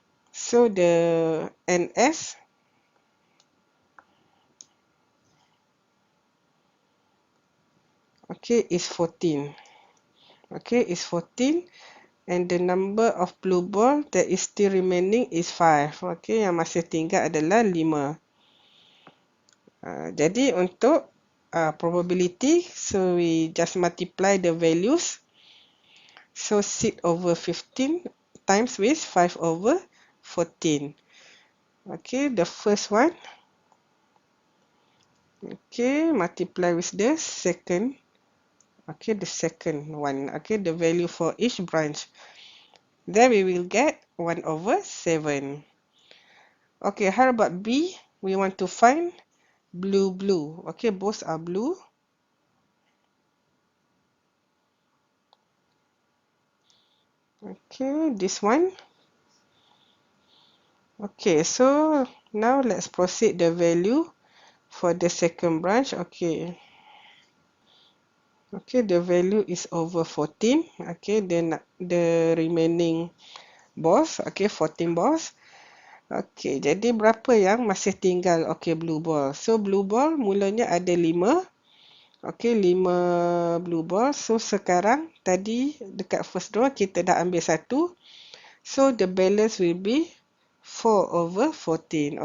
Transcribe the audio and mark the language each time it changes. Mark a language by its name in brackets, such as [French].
[English] So the NS, okay, is 14. Okay, is 14. And the number of blue ball that is still remaining is 5. [Malay] Okay, yang masih tinggal adalah 5. Jadi untuk [English] probability, so we just multiply the values. So 6 over 15 times with 5 over 14. Okay, the first one. Okay, multiply with the second. Okay, the second one. Okay, the value for each branch. Then we will get 1 over 7. Okay, how about B? We want to find blue. Okay, both are blue. Okay, this one. Okay, so now let's proceed the value for the second branch. Okay, the value is over 14. Okay, then the remaining balls. Okay, 14 balls. [Malay] Okay, jadi berapa yang masih tinggal? [English] Okay, blue ball. So, blue ball [Malay] mulanya ada [English] 5. Okay, 5 blue ball. [Malay] So, sekarang tadi dekat [English] first draw [Malay] kita dah ambil 1. [English] So, the balance will be 4 over 14.